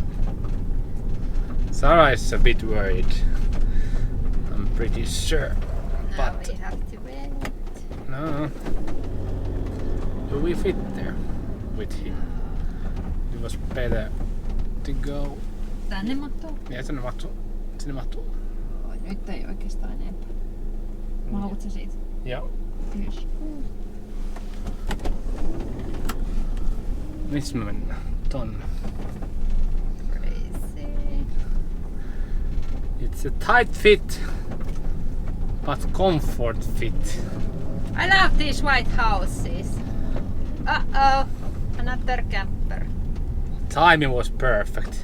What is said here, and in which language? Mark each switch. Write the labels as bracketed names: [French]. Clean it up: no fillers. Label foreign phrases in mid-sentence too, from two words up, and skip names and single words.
[English] Sarah is a bit worried, I'm pretty sure. Now But we have to wait. no. Do we fit there with him? It was better to go. [Finnish] Tänne mahtuu? Ja sinne mahtuu. Sinne mahtuu. Nyt ei oikeastaan enempää. Mä haluat sä siitä? Joo. Yes. Missä me mennään? Tonne. [English] Crazy. It's a tight fit, but comfort fit. I love these white houses. Uh-oh, another camper. Timing was perfect.